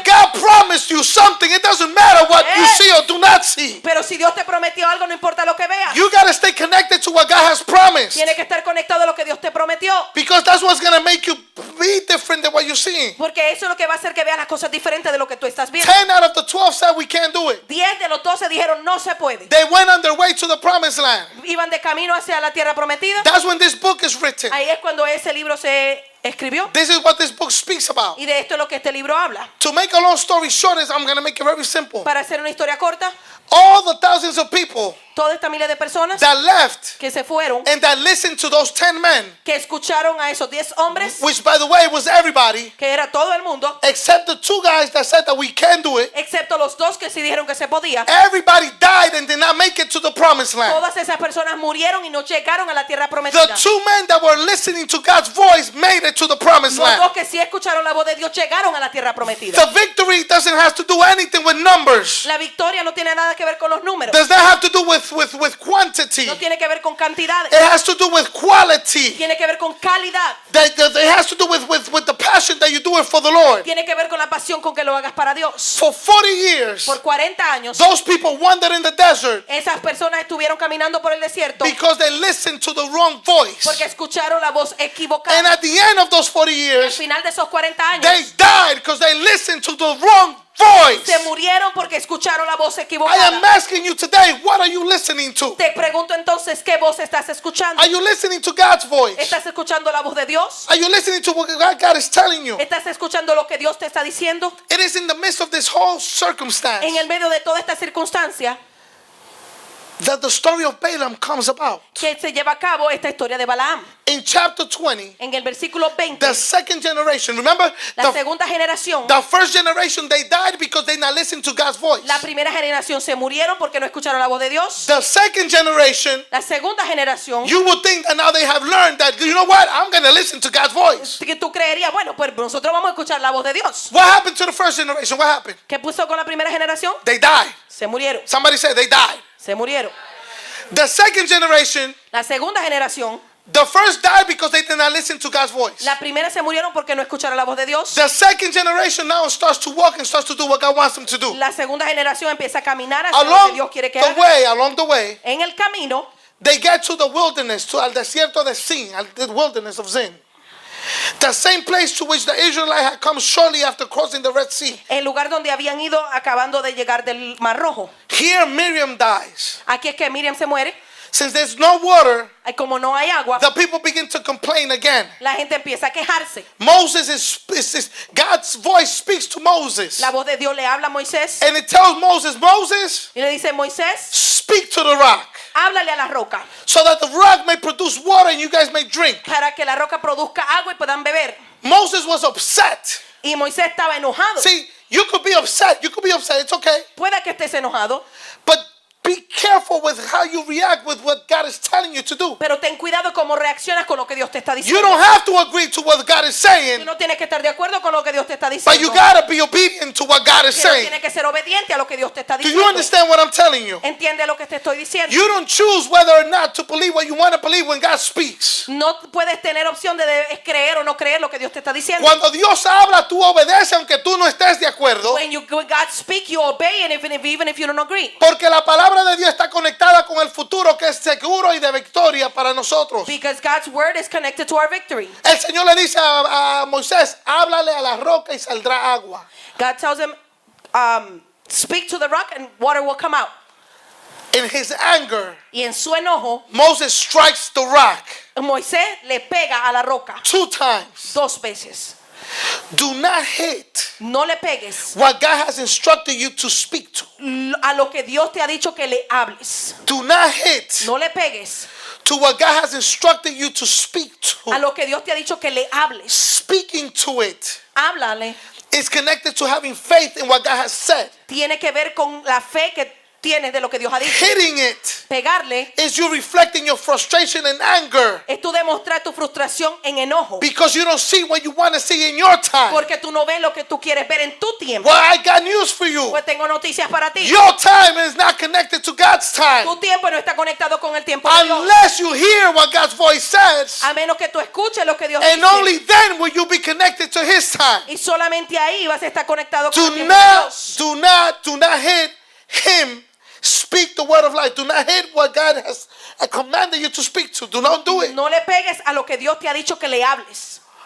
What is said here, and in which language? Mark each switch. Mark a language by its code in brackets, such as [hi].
[en] if God promised you something, it doesn't matter what you Yes. see or do not see. [es] Pero si Dios te prometió algo, no importa lo que veas. [en] You got to stay connected to what God has promised. [es] Tienes que estar conectado a lo que Dios te prometió. [en] Because that's what's going to make you be different than what you're seeing. [es] Porque eso es lo que va a hacer que veas las cosas diferentes de lo que tú estás viendo. [en] 10 out of the 12 said we can't do it. [es] 10 de los 12 dijeron, no se puede. [en] They went on their way to the promised land. [es] Iban de camino hacia la tierra prometida. [en] That's when this book is written. [es] Ahí es cuando ese libro se escribió. [en] This is what this book speaks about. [es] Y de esto es lo que este libro habla. [en] To make a long story short, I'm going to make it very simple. [es] Para hacer una historia corta, [en] All the thousands of people [es] toda esta miles de personas [en] that left [es] que se fueron, [en] and that listened to those 10 men, [es] que escucharon a esos 10 hombres, [en] which by the way was everybody, [es] que era todo el mundo, [en] except the 2 guys that said that we can do it. [es] excepto los 2 que sí dijeron que se podía. [en] Everybody died and did not make it to the promised land. [es] Todas esas personas murieron y no llegaron a la tierra [en] The [es] prometida. [en] 2 men that were listening to God's voice made it to the promised [es] Los 2 [en] land. [es] que sí escucharon la voz de Dios llegaron a la tierra prometida. [en] The victory doesn't have to do anything with numbers. [es] La victoria no tiene nada que ver con los números. [en] Does not have to do with quantity. [es] No tiene que ver con cantidades. [en] It has to do with quality. [es] Tiene que ver con calidad. [en] It has to do with the passion that you do it for the Lord. [es] Tiene que ver con la pasión con que lo hagas para Dios. [en] For 40 years, [es] Por 40 años, [en] those people wandered in the desert [es] esas personas estuvieron caminando por el desierto [en] because they listened to the wrong voice. [es] porque escucharon la voz [en] And [es] equivocada. [en] at the end of those 40 [es] Al [en] years, [es] final de esos 40 años, [en] they died because they listened to the wrong voice. [es] se murieron porque escucharon la voz [en] I am [es] equivocada. [en] asking you today, what are you listening to? [es] Te pregunto entonces, ¿qué voz estás escuchando? [en] Are you listening to God's voice? [es] ¿Estás escuchando la voz de Dios? [en] Are you listening to what God is telling you? [es] ¿Estás escuchando lo que Dios te está diciendo? [en] It is in the midst of this whole circumstance [es] En el medio de toda esta circunstancia [en] that the story of Balaam comes about. [es] que se lleva a cabo esta historia de Balaam. [en] In chapter 20, [es] En el versículo 20, [en] the second generation, remember, [es] la segunda generación, [en] the first generation, they died because they not listened to God's voice. [es] la primera generación se murieron porque no escucharon la voz de Dios. [en] The second generation, [es] La segunda generación, [en] you would think that now they have learned that, you know what, I'm going to listen to God's voice. [es] que tú creerías, bueno, pues nosotros vamos a escuchar la voz de Dios. [en] What happened to the first generation? What happened? [es] ¿Qué puso con la primera generación? [en] They died. [es] Se murieron, [en] Somebody said they died. [es] se murieron. [en] The second generation, [es] La segunda generación, [en] the first died because they did not listen to God's voice. [es] la primera se murieron porque no escucharon la voz de Dios. [en] The second generation now starts to walk and starts to do what God wants them to do. [es] La segunda generación empieza a caminar hacia lo que Dios quiere que haga. [en] Along the way, [es] En el camino, [en] they get to the wilderness, [es] al desierto de Zin, [en] the wilderness of Zin. The same place to which the Israelites had come shortly after crossing the Red Sea. [es] el lugar donde habían ido acabando de llegar del Mar Rojo. [en] Here Miriam dies. [es] Aquí es que Miriam se muere. [en] Since there's no water, [es] Como no hay agua, [en] the people begin to complain again. [es] la gente empieza a quejarse. [en] Moses is God's voice speaks to Moses. [es] La voz de Dios le habla a Moisés [en] And it tells Moses, Moses, [es] y le dice, Moisés, [en] speak to the rock [es] háblale a la roca [en] so that the rock may produce water and you guys may drink. [es] para que la roca produzca agua y puedan beber. [en] Moses was upset. [es] Y Moisés estaba enojado. [en] See, you could be upset. It's okay. [es] Puede que estés enojado, [en] But be careful with how you react with what God is telling you to do. [es] Pero ten cuidado cómo reaccionas con lo que Dios te está [en] You [es] diciendo. [en] don't have to agree to what God is [es] Tú [en] saying, [es] no tienes que estar de acuerdo con lo que Dios te está [en] but you [es] diciendo. [en] gotta be obedient to what God is [es] Pero [en] saying. [es] tienes que ser obediente a lo que Dios te está diciendo. [en] you understand what I'm telling you? [es] Entiende lo que te estoy diciendo. [en] You don't choose whether or not to believe what you want to believe when God speaks. [es] No puedes tener opción de creer o no creer lo que Dios te está diciendo. Cuando Dios habla, tú obedeces aunque tú no estés de acuerdo, [en] When God speaks, you obey, and even if you don't agree. [es] porque la palabra de Dios está conectada con el futuro que es seguro y de victoria para nosotros. [en] Because God's word is connected to our victory. [es] El Señor le dice a Moisés, háblale a la roca y saldrá agua. [en] God tells him, speak to the rock and water will come out. In his anger, [es] Y en su enojo, [en] Moses strikes the rock [es] Moisés le pega a la roca [en] 2 times. [es] 2 veces. [en] Do not hit [es] No le pegues [en] what God has instructed you to speak to. [es] a lo que Dios te ha dicho que le hables. [en] Do not hit [es] No le pegues [en] to what God has instructed you to speak [es] a [en] to. [es] lo que Dios te ha dicho que le hables. [en] Speaking to it [es] Háblale. [en] is connected to having faith in what God has said. [es] Tiene que ver con la fe que tienes de lo que Dios ha dicho. [en] Hitting it [es] Pegarle [en] is you reflecting your frustration and anger [es] es tú demostrar tu frustración en enojo. [en] because you don't see what you want to see in your time. [es] Porque tú no ves lo que tú quieres ver en tu tiempo. [en] Well, I got news for you. [es] Pues tengo noticias para ti. [en] Your time is not connected to God's time. [es] Tu tiempo no está conectado con el tiempo de Dios. [en] Unless you hear what God's voice says, [es] A menos que tú escuches lo que Dios [en] and [es] dice. [en] only then will you be connected to His time. [es] Y solamente ahí vas a estar conectado con el [en] Do [es] tiempo de Dios. [en] do not hit Him. Speak the word of life. Do not hit what God has commanded you to speak to. Do not do it. [es] No le pegues a lo que Dios te ha dicho que le hables.